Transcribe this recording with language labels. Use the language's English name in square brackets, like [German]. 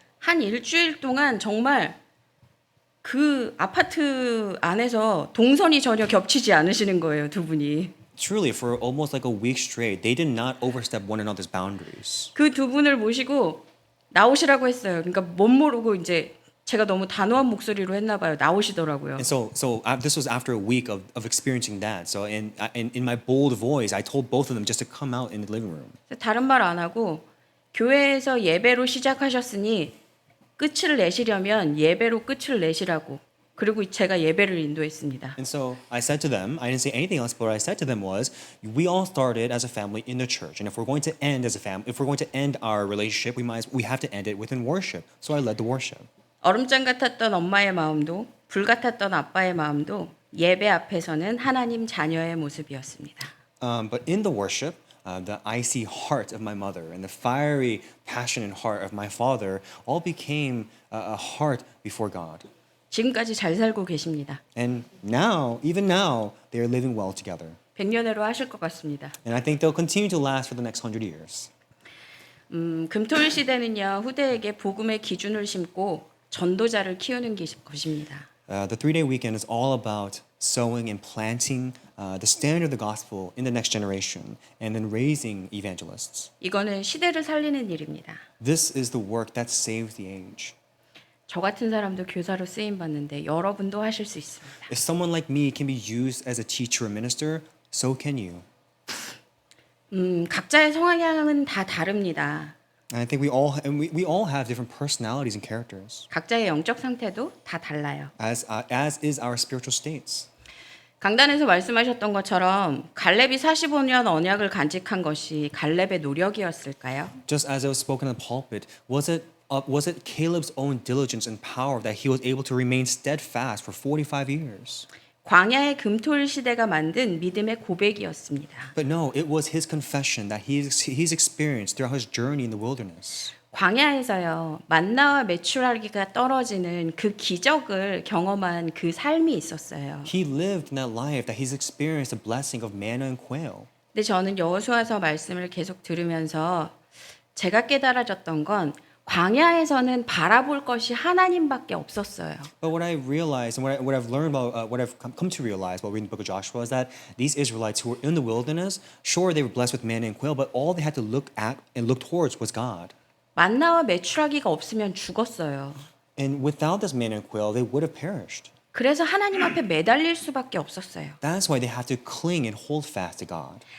[Korean] 한 일주일 동안 정말 그 아파트 안에서 동선이 전혀 겹치지 않으시는 거예요, 두 분이. [English] Truly, for almost like a week straight, they did not overstep one another's boundaries. [Korean] 그 두 분을 모시고 나오시라고 했어요. 그러니까 못 모르고 이제 제가 너무 단호한 목소리로 했나 봐요. 나오시더라고요. [English] And so this was after a week of experiencing that. So in my bold voice, I told both of them just to come out in the living room. [Korean] 다른 말 안 하고 교회에서 예배로 시작하셨으니 끝을 내시려면 예배로 끝을 내시라고. 그리고 제가 예배를 인도했습니다. [English] And so I said to them, I didn't say anything else, but what I said to them was, we all started as a family in the church, and if we're going to end as a family, if we're going to end our relationship, we have to end it within worship. So I led the worship. [Korean] 얼음장 같았던 엄마의 마음도 불 같았던 아빠의 마음도 예배 앞에서는 하나님 자녀의 모습이었습니다. [English] But in the worship, the icy heart of my mother and the fiery, passionate heart of my father all became a heart before God. [Korean] 지금까지 잘 살고 계십니다. [English] And now, even now, they are living well together. [Korean] 100년으로 하실 것 같습니다. [English] And I think they'll continue to last for the next 100 years. [Korean] 금토일 시대는요 후대에게 복음의 기준을 심고 전도자를 키우는 것입니다. [English] The 3-day weekend is all about sowing and planting the standard of the gospel in the next generation and then raising evangelists. [Korean] 이거는 시대를 살리는 일입니다. [English] This is the work that saves the age. [Korean] 저 같은 사람도 교사로 쓰임 받는데 여러분도 하실 수 있습니다. [English] If someone like me can be used as a teacher or minister, so can you. [Korean] 각자의 성향은 다 다릅니다. [English] And I think we all have different personalities and characters, [Korean] 각자의 영적 상태도 다 달라요. [English] as is our spiritual states. [Korean] 강단에서 말씀하셨던 것처럼 갈렙이 45년 언약을 간직한 것이 갈렙의 노력이었을까요? [English] Just as it was spoken in the pulpit, was it Caleb's own diligence and power that he was able to remain steadfast for 45 years? [Korean] 광야의 금토일 시대가 만든 믿음의 고백이었습니다. [English] But no, it was his confession that he's experienced throughout his journey in the wilderness. [Korean] 광야에서요 만나와 메추라기가 떨어지는 그 기적을 경험한 그 삶이 있었어요. [English] He lived in that life that he's experienced the blessing of manna and quail. [Korean] 근데 저는 여호수아서 말씀을 계속 들으면서 제가 깨달아졌던 건 광야에서는 바라볼 것이 하나님밖에 없었어요. [English] But what I realized and what I've learned about what I've come to realize while reading the book of Joshua is that these Israelites who were in the wilderness, sure they were blessed with manna and quail, but all they had to look at and look towards was God. [Korean] 만나와 메추라기가 없으면 죽었어요. [English] And without this manna and quail, they would have perished. [Korean] 그래서 하나님 앞에 매달릴 수밖에 없었어요. [English] That's why they had to cling and hold fast to God.